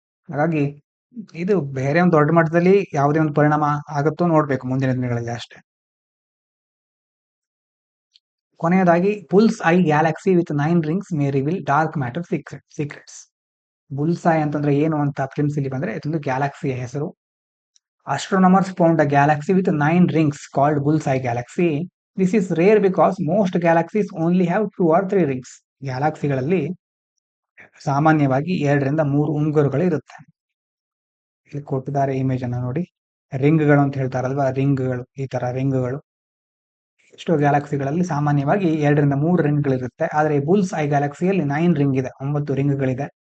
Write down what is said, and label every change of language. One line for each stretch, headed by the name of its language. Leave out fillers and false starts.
Kannada: ಹಾಗಾಗಿ ಇದು ಬೇರೆ ಒಂದು ದೊಡ್ಡ ಮಟ್ಟದಲ್ಲಿ ಯಾವುದೇ ಒಂದು ಪರಿಣಾಮ ಆಗುತ್ತೋ ನೋಡ್ಬೇಕು ಮುಂದಿನ ದಿನಗಳಲ್ಲಿ ಅಷ್ಟೇ.
English: ಕೊನೆಯದಾಗಿ Bull's Eye galaxy with 9 rings may reveal dark matter secrets.
Kannada: Bulls I ಅಂತಂದ್ರೆ ಏನು ಅಂತ ಪ್ರಿನ್ಸ್ ಇಲ್ಲಿ ಬಂದ್ರೆ ಇದೊಂದು ಗ್ಯಾಲಕ್ಸಿಯ ಹೆಸರು.
English: Astronomers found a galaxy with 9 rings called Bullseye Galaxy. This is rare because most galaxies only have 2 or 3 rings.
Kannada: ಗ್ಯಾಲಕ್ಸಿಗಳಲ್ಲಿ ಸಾಮಾನ್ಯವಾಗಿ 2ರಿಂದ 3 ಉಂಗುರಗಳು ಇರುತ್ತೆ. ಇಲ್ಲಿ ಕೊಟ್ಟಿದ್ದಾರೆ ಇಮೇಜ್ ಅನ್ನ ನೋಡಿ, ರಿಂಗ್ಗಳು ಅಂತ ಹೇಳ್ತಾರಲ್ವಾ, ರಿಂಗ್ಗಳು, ಈ ತರ ರಿಂಗ್ಗಳು ಎಷ್ಟೋ ಗ್ಯಾಲಕ್ಸಿಗಳಲ್ಲಿ ಸಾಮಾನ್ಯವಾಗಿ 2 ರಿಂದ 3 ರಿಂಗ್ಗಳಿರುತ್ತೆ. ಆದರೆ ಬುಲ್ಸ್ ಐ ಗ್ಯಾಲಕ್ಸಿಯಲ್ಲಿ 9 ರಿಂಗ್ ಇದೆ, 9 ರಿಂಗ್ಗಳಿದೆ.